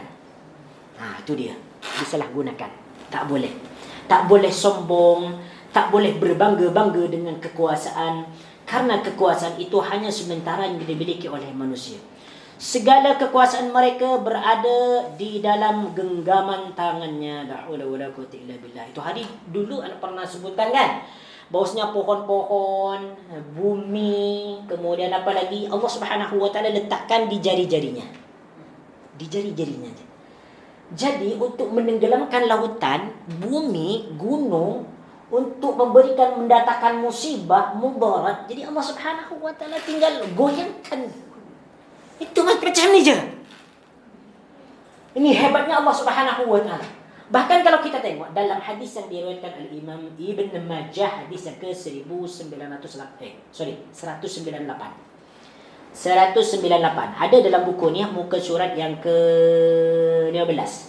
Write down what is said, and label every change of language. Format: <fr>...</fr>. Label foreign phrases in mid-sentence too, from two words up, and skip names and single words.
<ms>Itu dia. Disalahgunakan. Tak boleh. Tak boleh sombong, tak boleh berbangga-bangga dengan kekuasaan, karena kekuasaan itu hanya sementara yang dimiliki oleh manusia. Segala kekuasaan mereka berada di dalam genggaman tangannya.</ms> <ar>لا حول ولا قوة إلا بالله.</ar> <ms>Itu hari dulu anak pernah sebutkan kan, bahwasanya pohon-pohon, bumi, kemudian apa lagi, Allah</ms> <ar>سبحانه وتعالى</ar> <ms>letakkan di jari-jarinya. Di jari-jarinya. Jadi untuk menenggelamkan lautan, bumi, gunung, untuk memberikan, mendatangkan musibah, mudarat, jadi Allah</ms> <ar>سبحانه وتعالى</ar> <ms>tinggal goyangkan. Itu macam ni je. Ini hebatnya Allah</ms> <ar>سبحانه وتعالى.</ar> <ms>Bahkan kalau kita tengok dalam hadis yang diriwayatkan oleh Imam Ibn Majah, hadis yang ke 198. Ada dalam buku ni muka surat yang ke 15.</ms>